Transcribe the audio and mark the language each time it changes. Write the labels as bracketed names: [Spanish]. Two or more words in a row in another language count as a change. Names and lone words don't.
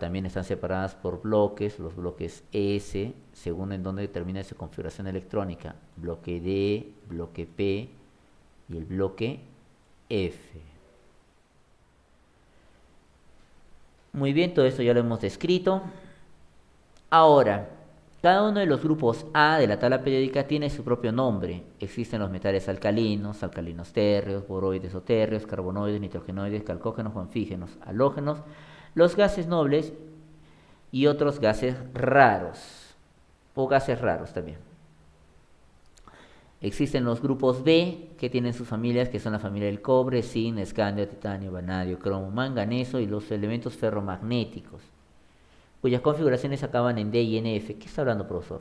[Spanish] También están separadas por bloques, los bloques S, según en dónde determina su configuración electrónica, bloque D, bloque P y el bloque F. Muy bien, todo esto ya lo hemos descrito. Ahora, cada uno de los grupos A de la tabla periódica tiene su propio nombre. Existen los metales alcalinos, alcalinos térreos, boroides o térreos, carbonoides, nitrogenoides, calcógenos o anfígenos, halógenos, los gases nobles y otros gases raros, o gases raros también. Existen los grupos B, que tienen sus familias, que son la familia del cobre, zinc, escandio, titanio, vanadio, cromo, manganeso y los elementos ferromagnéticos, cuyas configuraciones acaban en D y en F. ¿Qué está hablando, profesor?